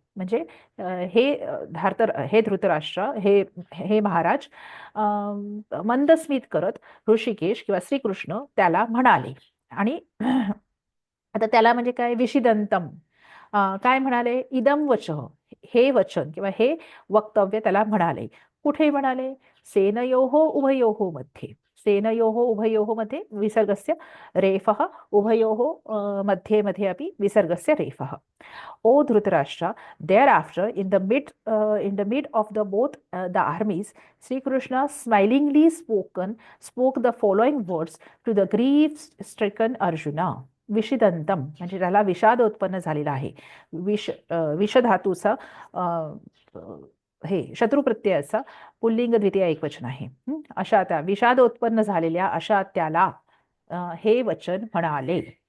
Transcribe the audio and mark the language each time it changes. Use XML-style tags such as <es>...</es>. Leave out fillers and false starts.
<mr>म्हणजे हे धृतराष्ट्र हे महाराज मंदस्मित करत ऋषिकेश किंवा श्रीकृष्ण त्याला म्हणाले. आणि आता त्याला म्हणजे काय? विषिदंतम. काय म्हणाले?</mr> <sa>इदम वचः.</sa> <mr>हे वचन किंवा हे वक्तव्य त्याला म्हणाले. कुठे म्हणाले?</mr> <sa>सेनयोः उभयोः मध्ये. सेनयोः उभयोः मध्ये विसर्गस्य रेफः, उभयोः मध्ये मध्ये अपि विसर्गस्य रेफः.</sa> <en>O Dhritarashtra, thereafter, in the mid of the both the armies, Sri Krishna smilingly spoke the following words to the grief-stricken Arjuna.</en> <mr>विषिदंतम म्हणजे त्याला विषाद उत्पन्न झालेला आहे. विषधातूचा हे शत्रुप्रत्ययाचा पुल्लिंग द्वितीय एकवचन आहे. अशा त्या विषाद उत्पन्न झालेल्या अशा त्याला हे वचन म्हणाले.</mr>